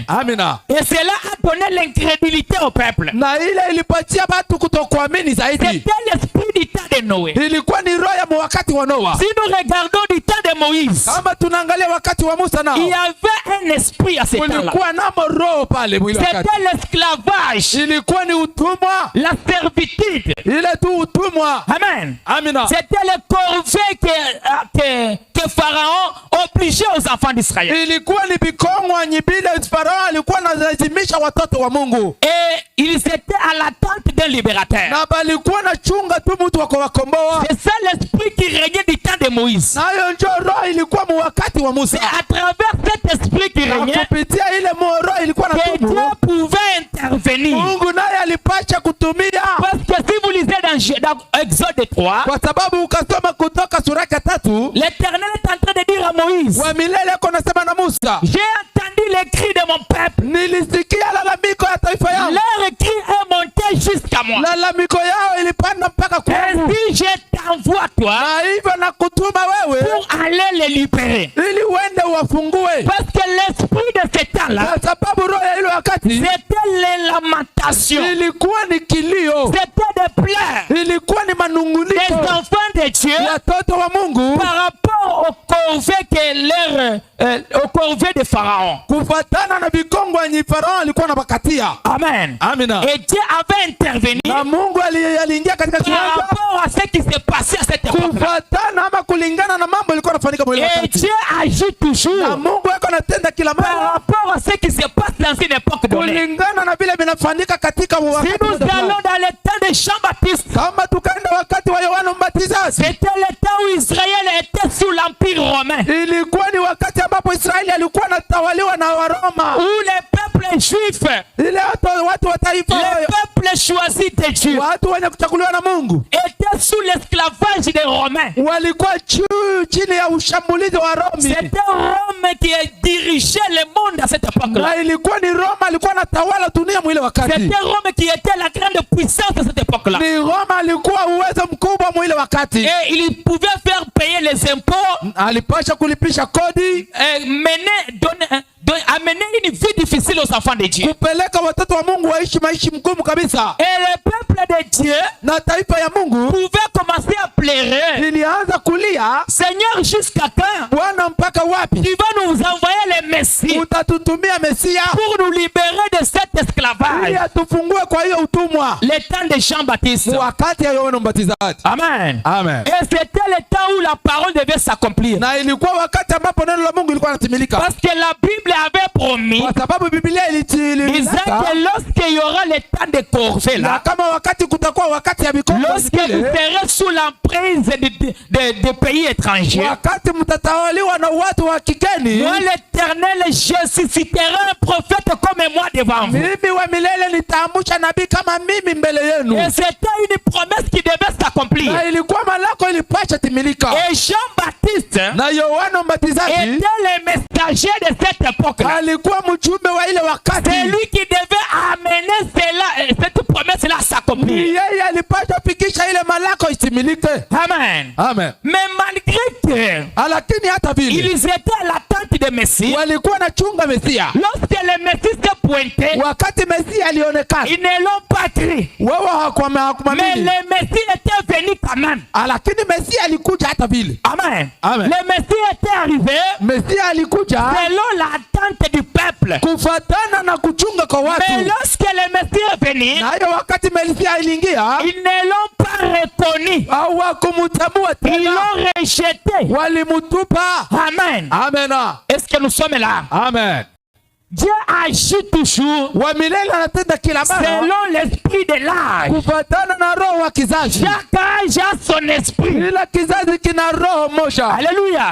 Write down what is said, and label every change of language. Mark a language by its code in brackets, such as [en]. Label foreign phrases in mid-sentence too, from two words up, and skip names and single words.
[fr] Et cela a donné l'incrédulité au peuple. C'était l'esprit du temps de Noé. Si nous regardons du temps de Moïse, il y avait un esprit à ce temps-là. C'était l'esclavage. l'esclavage. [sw] Ilikuwa ni utumwa. [fr] La servitude. [sw] Ile tu utumwa. [fr] Amen. [sw] Amina. [fr] C'était le corvée que Pharaon obligeait aux enfants d'Israël. [sw] Ilikuwa ni bikongwa nyibile Farao alikuwa analazimisha watoto wa Mungu. [fr] Et ils étaient à l'attente d'un libérateur. [sw] Na balikuwa na chunga tu mtu wa kuwakomboa. [fr] C'est ça l'esprit qui régnait du temps de Moïse. [sw] Nayo ndio roho ilikuwa wakati wa Musa. [fr] C'est à travers cet esprit qui régnait [sw] kupitia ile roho ilikuwa na [fr] que Dieu pouvait intervenir. [sw] Mungu naye alipasha kutumia. [fr] Parce que si vous lisez dans Exode 3, [sw] kwa sababu ukasoma Kutoka sura ya 3, [fr] l'Éternel est en train de dire à Moïse, [sw] wa milele konasema na Musa, [fr] j'ai entendu les cris de mon peuple. [sw] Nilisikia lalamiko ya taifa yangu. [fr] Leur cri est monté jusqu'à moi. [sw] Lalamiko yao ilipanda mpaka kwangu. [fr] Ainsi je t'envoie toi. [sw] Na hivyo nakutuma wewe [fr] pour aller les libérer. [sw] Ili uende wafungue. [fr] Parce que l'esprit de ce temps-là, [sw] kwa sababu roho ya ile wakati, [fr] c'était les lamentations. [sw] Ilikuwa ni kilio. [fr] C'était des pleurs. [sw] Ilikuwa ni manunguniko. [fr] Des enfants de Dieu. [sw] Watoto wa Mungu. [fr] Par rapport au corvée au corvée de Pharaon. [sw] Kufatana na bikongo yenye Farao alikuwa anabakatia. [fr] Amen. [sw] Amina. [fr] Et Dieu avait intervenu. [sw] Na Mungu aliingia katika [fr] par rapport à ce qui s'est passé à cette époque. [sw] Kufatana ama kulingana na mambo yalikuwa yanafanyika mwili wakati. [fr] Et Dieu agit toujours. [sw] Na Mungu yako anatenda kila mara. [fr] Par rapport à ce qui se passe dans une époque donnée. [sw] Kulingana na vile vinafanyika katika wakati. [fr] Si nous allons dans le temps de Jean-Baptiste, [sw] kama tukaenda wakati wa Yohana Mbatizaji, [fr] c'était le temps où Israël était sous l'empire romain. [sw] Ilikuwa ni wakati ambapo Israeli alikuwa anatawaliwa na Waroma. [fr] Où les peuples juifs, [sw] ile watu wa taifa, [fr] les peuples choisis de Dieu, [sw] watu wenye kuchaguliwa na Mungu, [fr] étaient sous l'esclavage des Romains. [sw] Walikuwa chini ya ushambulizi wa Roma. [fr] C'était Rome qui dirigeait le monde à cette époque-là. [sw] Na ilikuwa ni Roma alikuwa anatawala dunia mwile wakati. [fr] C'était Rome qui était la grande puissance à cette époque-là. [sw] Ni Roma alikuwa uwezo mkubwa mwile wakati. [fr] Et il pouvait faire payer les impôts. [sw] Alipasha kulipisha kodi. [fr] Amener une vie difficile aux enfants de Dieu. [sw] Kupeleka watoto wa Mungu waishi maisha mgumu kabisa. [fr] Et le peuple de Dieu, [sw] na taifa ya Mungu, [fr] pouvait commencer à pleurer. [sw] Ilianza kulia, [fr] Seigneur, jusqu'à quand? [sw] Bwana mpaka wapi? [fr] Tu vas nous envoyer le Messie. [sw] Utatutumia Mesia [fr] pour nous libérer de cet esclavage. [sw] Ili atufungue kwa hiyo utumwa. [fr] Le temps de Jean-Baptiste. [sw] Wakati ya Yohana Mbatizaji. [fr] Amen. [sw] Amen. [fr] Et c'était le temps où la parole devait s'accomplir. [sw] Na ilikuwa wakati ambapo neno la Mungu lilikuwa linatimilika. [fr] Parce que la Bible avait promis. [sw] Kwa sababu Biblia [fr] disait que lorsqu'il y aura le temps de corvée là, [sw] kama wakati kutakuwa wakati ya bikombe, [fr] lorsque vous serez sous l'emprise de pays étrangers, [sw] wakati mtatawaliwa na watu wa kigeni, [fr] moi l'Éternel, je susciterai un prophète comme moi devant vous. [sw] Mimi wa milele nitaamsha nabii kama mimi mbele yenu. [fr] Et c'était une promesse qui devait s'accomplir. [sw] Na ilikuwa malako ilipasha timilika. [fr] Et Jean-Baptiste [sw] na Yohana Mbatizaji [fr] était le messager de cette époque. [sw] Alikuwa mjumbe wa ile wakati. [fr] C'est lui qui devait amener cette promesse là à s'accomplir. [sw] Yeye alipasha fikisha ile malako itimilike. [fr] Amen. [sw] Amen. [fr] Mais malgré que [sw] lakini hata vile [fr] ils étaient à l'attente de Messie, [sw] walikuwa na chunga Mesia. [fr] Lorsque le Messie s'est pointé, [sw] wakati Mesia alionekana, [fr] ils ne l'ont pas cru. Mais le Messie était venu quand même. [sw] Lakini Mesia alikuja hata vile. [fr] Amen. [sw] Amen. [fr] Le Messie était arrivé. [sw] Mesia alikuja [fr] selon l'attente du peuple. [sw] Kufatana na kuchunga kwa watu. [fr] Mais lorsque le Messie est venu, [sw] na hiyo wakati Mesia aliingia, [fr] ils ne l'ont pas reconnu. [sw] Hawakumtambua tena. [fr] Ils l'ont rejeté. [sw] Walimutupa. [fr] Amen. [sw] Amen. [fr] Est-ce que nous sommes là? Amen. Dieu agit toujours selon l'esprit de l'âge. Chaque âge a son esprit. Alléluia.